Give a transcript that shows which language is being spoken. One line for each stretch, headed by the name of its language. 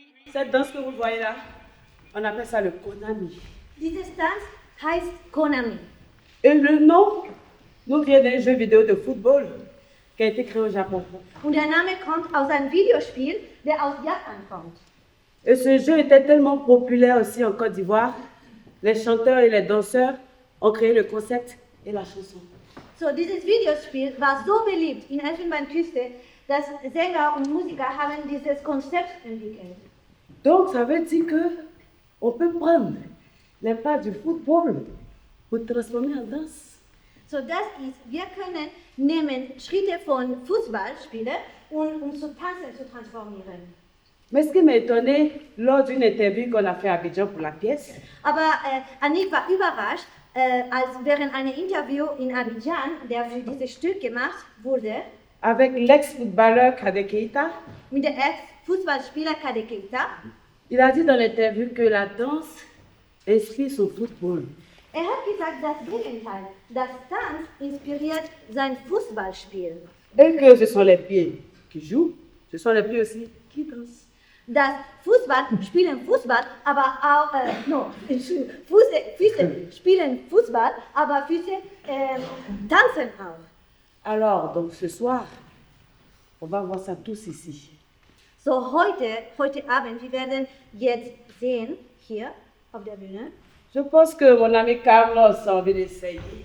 French: Cette danse que vous voyez là, on appelle ça le Konami.
German: Dieses Tanz heißt Konami.
French: Et le nom nous vient d'un jeu vidéo de football qui a été créé au Japon.
German: Und der Name kommt aus einem Videospiel, der aus Japan kommt.
French: Et ce jeu était tellement populaire aussi en Côte d'Ivoire, les chanteurs et les danseurs ont créé le concept et la chanson.
German: So, dieses Videospiel war so beliebt in Elfenbeinküste, dass Sänger und Musiker haben dieses Konzept entwickelt.
French: Donc ça veut dire que on peut prendre l'impact du football pour transformer en danse.
German: So, das ist, wir können nehmen Schritte von Fußballspielen und zu Tanzen zu transformieren.
French: Mais ce qui m'a étonné lors d'une interview qu'on a fait à Abidjan pour la pièce,
German: Aber Annick war überrascht, als während einem Interview in Abidjan, der für dieses Stück gemacht wurde,
French: avec l'ex-footballeur Kadé Keita,
German: mit der Ex-Fußballspieler Kadé Keita,
French: il a dit dans l'interview que la danse inspire son football.
German: Er hat gesagt, das Gegenteil, das Tanz inspiriert sein Fußballspiel.
French: Et que ce sont les pieds qui jouent, ce sont les pieds aussi qui dansent.
German: Das Fußball spielen Fußball, aber auch, Füße spielen Fußball, aber Füße tanzen auch.
French: Alors, donc ce soir, on va voir ça tous ici.
German: So, heute Abend, wir werden jetzt sehen, hier auf der Bühne.
French: Je pense que mon ami Carlos a envie d'essayer.